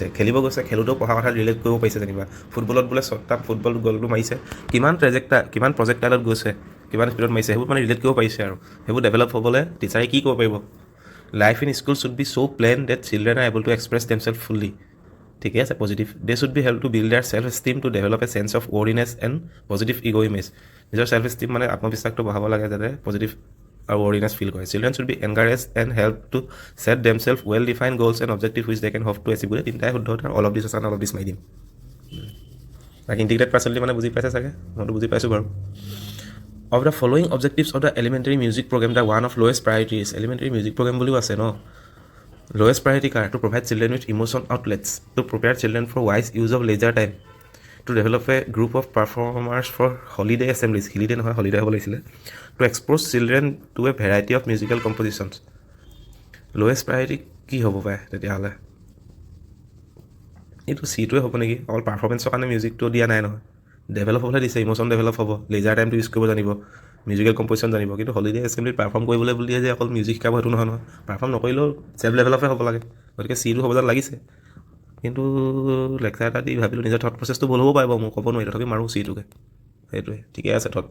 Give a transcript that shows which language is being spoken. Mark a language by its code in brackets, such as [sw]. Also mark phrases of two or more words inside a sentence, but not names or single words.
[as] খেলিব গৈছে, খেলোঁতেও পঢ়া কথা ৰিলেট কৰিব পাৰিছে যেনিবা। ফুটবলত বোলে ছটা ফুটবল গ'লটো মাৰিছে, কিমান প্ৰজেক্টাইলত গৈছে, কিমান স্পীডত মাৰিছে, সেইবোৰ মানে ৰিলেট কৰিব পাৰিছে আৰু সেইবোৰ ডেভেলপ হ'বলৈ টিচাৰে কি কৰিব পাৰিব? [en] Life in school should be so planned that children are able to express themselves fully. [as] ঠিকে আছে, [en] পজিটিভ। They should be help to build their self esteem to develop a sense of worthiness and positive ego image. [as] নিজৰ [en] self esteem [as] মানে আত্মবিশ্বাসটো বঢ়াব লাগে যাতে পজিটিভ আৰু ৱৰ্ডিনেছ ফিল কৰে। [en] Children should be encourage and help to set themselves well defined goals and objective which they can hope to achieve. [as] তিনিটাই শুদ্ধ, [en] all of this [as] আছে, [en] all of this [as] মাৰি দিম। বাকী [en] integrated personality [as] মানে বুজি পাইছে চাগে, মইতো বুজি পাইছোঁ বাৰু। [en] Of the following objectives of the elementary music program, the one of lowest priority is, elementary music program [as] বুলিও আছে ন, [en] lowest priority কাৰ? To provide children with emotion outlets, to prepare children for wise use of leisure time, to develop a group of performers for holiday assemblies, holiday নহয় holiday [as] হ'ব লাগিছিলে, [en] to expose children to a variety of musical compositions. lowest priority [as] কি হ'ব পাৰে তেতিয়াহ'লে? এইটো চিটোৱে হ'ব নেকি অকল পাৰফৰ্মেঞ্চৰ কাৰণে মিউজিকটো দিয়া নাই নহয় ডেভেলপ হ'বলৈ দিছে ইম'শ্যন ডেভেলপ হ'ব [en] leisure time [as] ইউজ কৰিব জানিব [en] musical composition [as] জানিব কিন্তু [en] holiday assembly [as] পাৰফৰ্ম কৰিবলৈ বুলিয়ে যে অকল মিউজিক শিকাব সেইটো নহয় নহয় পাৰফৰ্ম নকৰিলেও [en] self develop [as] হ'ব লাগে গতিকে চিটো হ'ব যেন লাগিছে কিন্তু লেকচাৰ এটা দি ভাবিলোঁ নিজৰ [en] thought process [as] ভুল হ'ব পাৰিব মোক ক'ব নোৱাৰি তথাপি মাৰোঁ চিটোকে সেইটোৱে ঠিকে আছে থট